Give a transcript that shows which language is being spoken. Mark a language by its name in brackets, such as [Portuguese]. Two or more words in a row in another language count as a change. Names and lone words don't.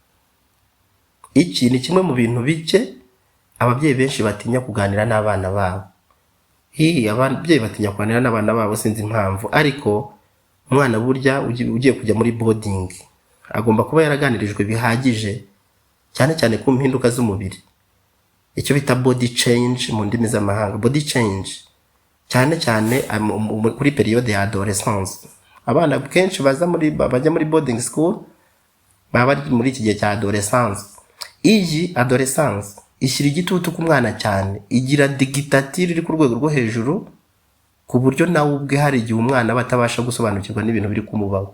[Kinyarwanda] Iki ni kimwe mu bintu bike ababyeyi benshi batinya kuganira n'abana babo. Ababyeyi batinya kuganira n'abana babo sinzi impamvu, ariko umwana burya ugiye kujya muri boarding agomba kuba yaraganirijwe bihagije, cyane cyane ku mpinduka z'umubiri, icyo bita [English] body change [Kinyarwanda] mu ndimi z'amahanga. [English] Body change [Kinyarwanda] cyane cyane kuri periode ya adolescence. Abana kenshi bajya muri [English] boarding school [Kinyarwanda] baba bari muri iki gihe cya adolescence. Iyi adolescence ishyira igitutu ku mwana cyane, igira dictature iri ku rwego rwo hejuru, ku buryo nawe ubwe hari igihe umwana batabasha gusobanukirwa n'ibintu biri kumubaho.